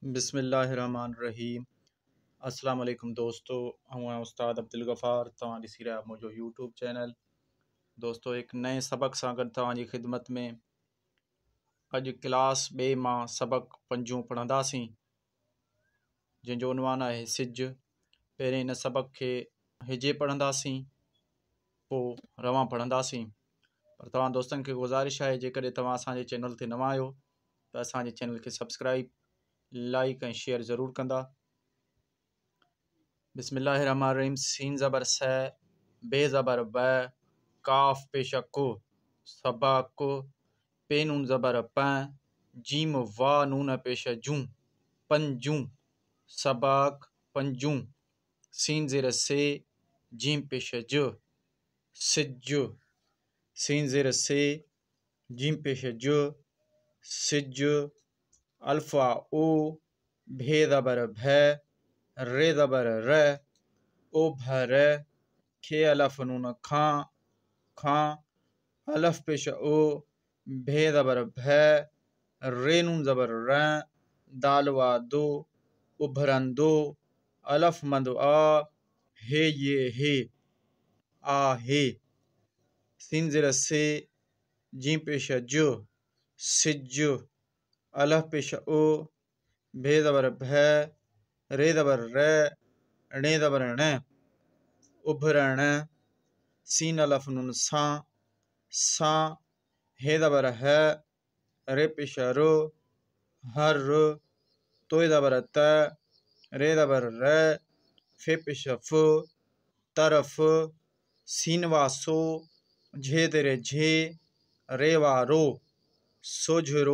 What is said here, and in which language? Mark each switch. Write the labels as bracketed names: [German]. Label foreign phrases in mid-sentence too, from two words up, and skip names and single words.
[Arabic] बिस्मिल्लाहिर्रहमानिर्रहीम। السلام عليكم [Sindhi] दोस्तों, हूँ उस्ताद अब्दुल गफ़ार। तव्हां ॾिसी रहिया मुंहिंजो यूट्यूब चैनल। दोस्तों, एक नए सबक सां गॾु तव्हांजी ख़िदमत में। अॼु क्लास ॿिए मां सबक 5 पढ़ंदासीं, जंहिंजो उनवान आहे सिज। पहिरें इन सबक खे हिजे पढ़ंदासीं, पोइ रवां पढ़ंदासीं। पर तव्हां दोस्तनि खे गुज़ारिश आहे, जेकॾहिं तव्हां असांजे चैनल ते नवां आहियो त असांजे चैनल खे सब्सक्राइब, लाइक ऐं शेयर ज़रूरु कंदा। [Arabic] बिस्मिल्लाहिर्रहमानिर्रहीम। [Sindhi] सीन ज़बर स, बे ज़बर ब, काफ पेशा को, सबक, पे नून ज़बर प, जीम वा नून पेशा जूं, पंजूं, सबक पंजूं। सीन ज़ेर से, जीम पेशा ज, सिज। सीन ज़ेर से, जीम पेशा ज, सिज। अल्फा ओ, भे ज़बर भ, रे ज़बर र, ओ भर। खे अलफ नून खां, खां। अलफ पेशा ओ, भे ज़बर भ, रे नून ज़बर र, दाल वा दो, उभरंदो। अलफ मंद आ, हे ये हे, आहे। सीन ज़ेर से, जीम पेशा ज, सिज। अलफ पेशा ओ, भे ज़बर भ, रे ज़बर र, णे ज़बर ण, उभरण। सीन अलफ नून सां, सां। हे ज़बर ह, रे पेशा रो, हर। तोय ज़बर त, रे ज़बर र, फे पेशा फ, तरफ। सीन वा सो, झे तेरे झे, रे वा रो, सोझरो।